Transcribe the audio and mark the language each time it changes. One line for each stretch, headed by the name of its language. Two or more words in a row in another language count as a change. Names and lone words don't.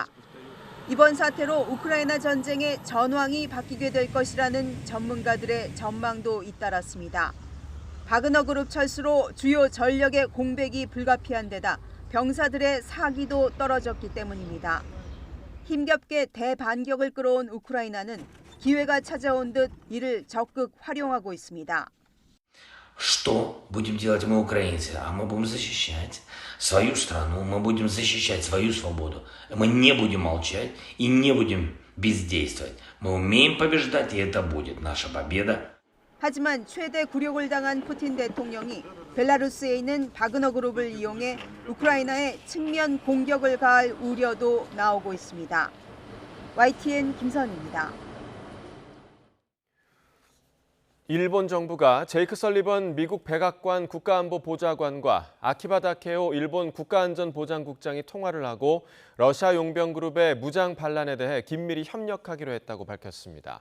Korean: 이번 사태로 우크라이나 전쟁의 전황이 바뀌게 될 것이라는 전문가들의 전망도 잇따랐습니다. 바그너 그룹 철수로 주요 전력의 공백이 불가피한 데다 병사들의 사기도 떨어졌기 때문입니다. 힘겹게 대반격을 끌어온 우크라이나는 기회가 찾아온 듯 이를 적극 활용하고 있습니다.
Russian: Что будем делать мы, украинцы? А мы будем защищать свою страну, мы будем защищать свою свободу. Мы не будем молчать и не будем бездействовать. Мы умеем побеждать, и это будет наша победа.
Korean: 하지만 최대 굴욕을 당한 푸틴 대통령이 벨라루스에 있는 바그너 그룹을 이용해 우크라이나에 측면 공격을 가할 우려도 나오고 있습니다. YTN 김선희입니다. 일본 정부가 제이크 설리번 미국 백악관 국가안보보좌관과 아키바 다케오 일본 국가안전보장국장이 통화를 하고 러시아 용병그룹의 무장 반란에 대해 긴밀히 협력하기로 했다고 밝혔습니다.